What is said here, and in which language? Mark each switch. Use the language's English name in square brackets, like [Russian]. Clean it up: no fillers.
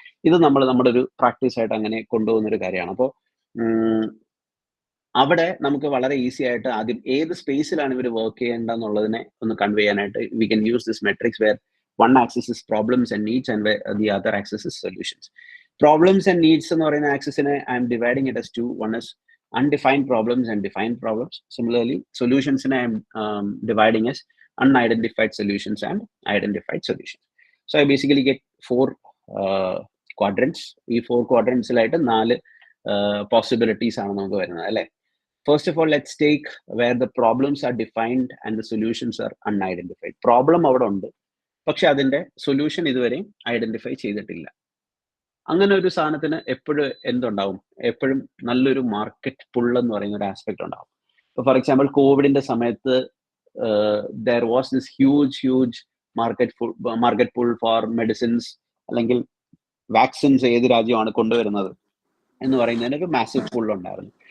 [Malayalam] ഇത് നമ്മുടെ ഒരു പ്രാക്ടീസ് ആയിട്ട് അങ്ങനെ കൊണ്ടുപോകുന്ന ഒരു കാര്യമാണ്. അപ്പോൾ അവിടെ നമുക്ക് വളരെ ഈസി ആയിട്ട് ആദ്യം ഏത് സ്പേസിലാണ് ഇവർ വർക്ക് ചെയ്യേണ്ടതെന്നുള്ളതിനെ ഒന്ന് കൺവേ ചെയ്യാനായിട്ട് [English] We can use this matrix where one axis is problems and needs, and the other axis is solutions. Problems and needs [Malayalam] എന്ന് പറയുന്ന ആക്സിസിനെ [English] I am dividing it as two. One is undefined problems and defined problems. Similarly, solutions I am dividing as unidentified solutions and identified solutions. So I basically get 4 quadrants. [Malayalam] ഈ 4 quadrantsലായിട്ട് 4 possibilities ആണ് നമുക്ക് വരുന്നത് അല്ലേ. [English] First of all, let's take where the problems are defined and the solutions are unidentified. [Malayalam] Problem അവിടെ ഉണ്ട്, പക്ഷെ അതിന്റെ solution ഇതുവരെ ഐഡന്റിഫൈ ചെയ്തിട്ടില്ല. അങ്ങനെ ഒരു സാധനത്തിന് എപ്പോഴും എന്തുണ്ടാവും, എപ്പോഴും നല്ലൊരു മാർക്കറ്റ് പുൾ എന്ന് പറയുന്ന ഒരു ആസ്പെക്ട് ഉണ്ടാവും. ഇപ്പൊ [English] for example [Malayalam] കോവിഡിന്റെ സമയത്ത് [English] there was this huge market pull for medicines, [Malayalam] അല്ലെങ്കിൽ വാക്സിൻസ് ഏത് രാജ്യമാണ് കൊണ്ടുവരുന്നത് എന്ന് പറയുന്നതിന് ഒരു മാസീവ് പുൾ ഉണ്ടായിരുന്നു.